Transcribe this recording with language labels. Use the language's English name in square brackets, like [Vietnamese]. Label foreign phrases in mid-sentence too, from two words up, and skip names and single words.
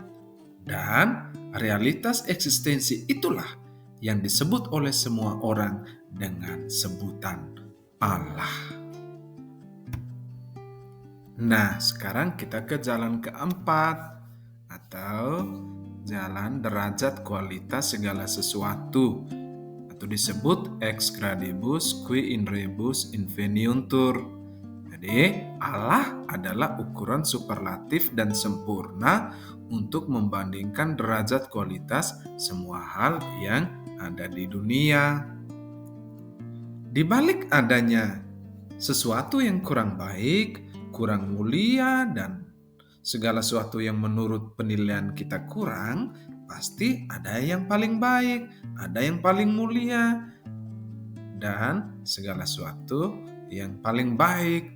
[Indonesian] Dan realitas eksistensi itulah yang disebut oleh semua orang dengan sebutan Allah. Nah, sekarang kita ke jalan keempat, atau jalan derajat kualitas segala sesuatu, atau disebut [Latin] ex gradibus qui in rebus inveniuntur. [Indonesian] Jadi, Allah adalah ukuran superlatif dan sempurna untuk membandingkan derajat kualitas semua hal yang ada di dunia. Di balik adanya sesuatu yang kurang baik, kurang mulia, dan segala sesuatu yang menurut penilaian kita kurang, pasti ada yang paling baik, ada yang paling mulia, dan segala sesuatu yang paling baik.